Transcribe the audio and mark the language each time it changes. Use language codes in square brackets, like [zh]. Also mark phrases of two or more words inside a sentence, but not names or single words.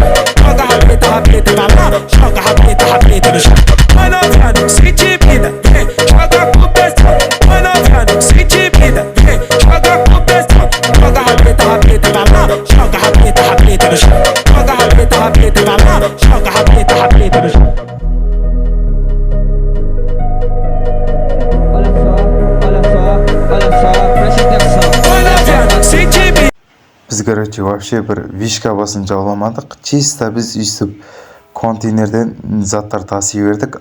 [pt] Joga rabeta pra lá, joga rabeta no chão. Vai novinha, sente vida, vem, joga com pressão. Vai novinha, sente vida, vem, joga com pressão. Joga rabeta pra lá, joga rabeta no chão. Joga rabeta pra lá, joga rabeta no chão. [kk] Біз вообще бір вишка басын жауламадық. Чисто біз өйстіп контейнерден заттар таси бердік.